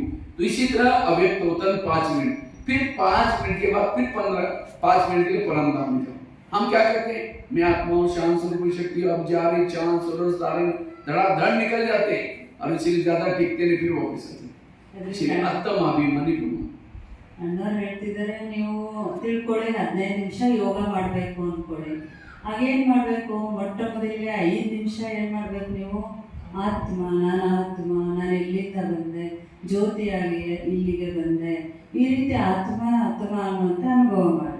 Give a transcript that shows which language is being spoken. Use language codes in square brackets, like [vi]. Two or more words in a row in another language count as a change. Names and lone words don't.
[hi] तो इसी तरह अव्यक्त वतन 5 मिनट, फिर 5 मिनट के बाद फिर 5 मिनट के लिए परमधाम में जाओ। हम क्या करते हैं, मैं आत्मा हूँ, शांत स्वरूप शक्ति, अब जा रही, चांद सूरज तारे धड़ाधड़ निकल जाते हैं और इसीलिए ज्यादा टिकते नहीं, फिर वापस आते हैं। इसलिए आत्माभिमानी बनो। [kn] ಅಣ್ಣವ್ರು ಹೇಳ್ತಿದ್ದಾರೆ, ನೀವು ತಿಳ್ಕೊಳ್ಳಿ, 15 ನಿಮಿಷ ಯೋಗ ಮಾಡಬೇಕು ಅಂದ್ಕೊಳ್ಳಿ. ಹಾಗೇನು ಮಾಡಬೇಕು, ಮೊಟ್ಟ ಮೊದಲಿಗೆ 5 ನಿಮಿಷ ಏನು ಮಾಡಬೇಕು, ನೀವು ಆತ್ಮ, ನಾನು ಎಲ್ಲಿಂದ ಬಂದೆ, ಜ್ಯೋತಿಯಾಗಿ ಇಲ್ಲಿಗೆ ಬಂದೆ, ಈ ರೀತಿ ಆತ್ಮ ಅನ್ನುವಂಥ ಅನುಭವ ಮಾಡಿ.